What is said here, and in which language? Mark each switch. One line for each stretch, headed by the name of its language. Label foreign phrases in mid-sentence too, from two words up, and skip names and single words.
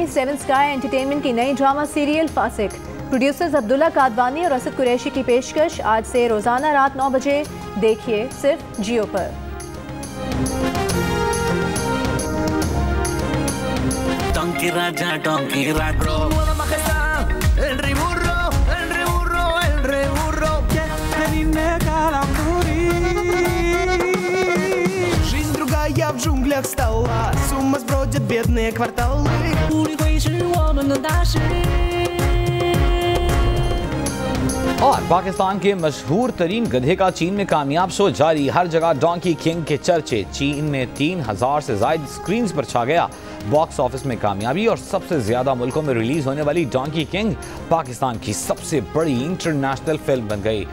Urdu: 7 سکائی انٹرٹینمنٹ کی نئی
English: drama serial
Urdu: فاسک۔ پروڈیوسرز عبداللہ کادوانی اور اسد قریشی کی پیشکش. آج سے روزانہ رات 9 بجے دیکھیے صرف جیو پر.
Spanish: Donkey Raja, Donkey Raja. Nueva majestad, el reburro, el reburro, el reburro.
Russian: Venine каламбури. Жизнь другая в джунглях стала. С ума сбродят бедные кварталы.
Chinese: 努力会是我们的大事。
Urdu: اور پاکستان کے مشہور ترین گدھے کا چین میں کامیاب شو جاری. ہر جگہ ڈونکی کنگ کے چرچے۔ چین میں 3000 سے زیادہ اسکرینز پر چھا گیا.
English: box office
Urdu: میں کامیابی اور سب سے زیادہ ملکوں میں ریلیز ہونے والی ڈونکی کنگ پاکستان کی سب سے بڑی
English: international film
Urdu: بن گئی.